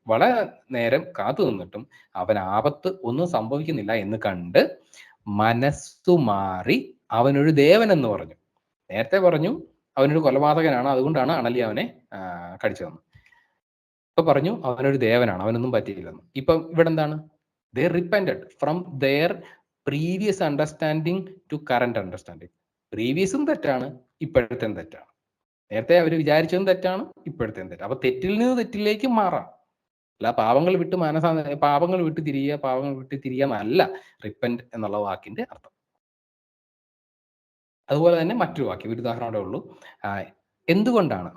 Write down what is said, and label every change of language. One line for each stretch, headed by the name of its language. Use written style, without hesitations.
Malayalam: വളരെ നേരം കാത്തു നിന്നിട്ടും അവൻ ആപത്ത് ഒന്നും സംഭവിക്കുന്നില്ല എന്ന് കണ്ട് മനസ്സു മാറി അവനൊരു ദേവൻ എന്ന് പറഞ്ഞു. നേരത്തെ പറഞ്ഞു അവനൊരു കൊലപാതകനാണ്, അതുകൊണ്ടാണ് അണലി അവനെ കടിച്ചതെന്ന്. ഇപ്പൊ പറഞ്ഞു അവനൊരു ദേവനാണ്, അവനൊന്നും പറ്റിയില്ലെന്ന്. ഇപ്പൊ ഇവിടെ എന്താണ്?
English: they repented from their previous understanding to current understanding.
Malayalam: പ്രീവിയസും തെറ്റാണ്, ഇപ്പോഴത്തെയും തെറ്റാണ്. നേരത്തെ അവർ വിചാരിച്ചതും തെറ്റാണ്, ഇപ്പോഴത്തെയും തെറ്റാണ്. അപ്പൊ തെറ്റിൽ നിന്ന് തെറ്റിലേക്ക് മാറാം. അല്ല പാപങ്ങൾ വിട്ട് പാപങ്ങൾ വിട്ട് തിരിയുക എന്നല്ല റിപ്പന്റ് എന്നുള്ള വാക്കിന്റെ അർത്ഥം. അതുപോലെ തന്നെ മറ്റൊരു വാക്യം, ഒരു ഉദാഹരണം അവിടെ ഉള്ളൂ. എന്തുകൊണ്ടാണ്?